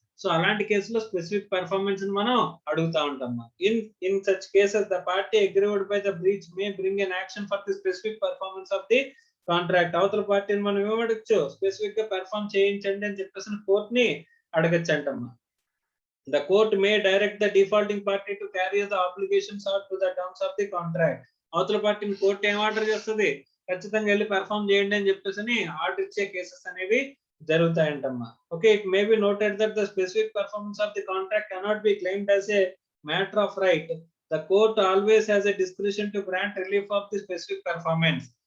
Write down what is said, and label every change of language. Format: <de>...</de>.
<te>So అలాంటి కేసులో specific performance మనం అడుగుతా ఉంటాం.</te> <en>In such cases the party aggrieved by the breach may bring an action for the specific performance of the contract.</en> <te>అవతల పార్టీని మనం ఏమడచ్చు, స్పెసిఫిక్ గా పెర్ఫార్మ్ చేయించండి అని చెప్పేసి కోర్ట్ ని అడగచ్చు అంటమ్మా.</te> <en>The court may direct the defaulting party to carry the obligations or to the terms of the contract.</en> <te>అవతల పార్టీని కోర్టు ఏం ఆర్డర్ చేస్తుంది, ఖచ్చితంగా వెళ్ళి పెర్ఫార్మ్ చేయండి అని చెప్పేసి ఆర్డర్ ఇచ్చే కేసెస్ అనేవి జరుగుతాయంటమ్మా.</te> <en>Okay, it may be noted that the specific performance of the contract cannot be claimed as a matter of right. The court always has a discretion to grant relief of the specific performance.</en>